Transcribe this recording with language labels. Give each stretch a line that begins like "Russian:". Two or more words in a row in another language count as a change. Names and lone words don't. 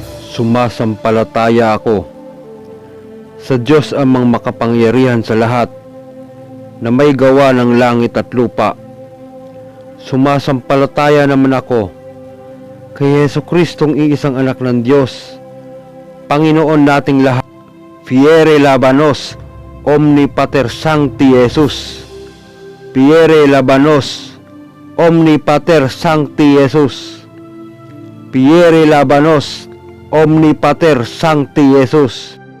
Filipino: Sumasampalataya ako sa Diyos amang makapangyarihan sa lahat, na may gawa ng langit at lupa. Sumasampalataya naman ako kay Jesucristong iisang anak ng Diyos, Panginoon nating lahat.
Latin: Fiere labanos, omni pater sancti Jesus. Fiere labanos, omni pater sancti Jesus. Fiere labanos, omni pater sancti Jesus.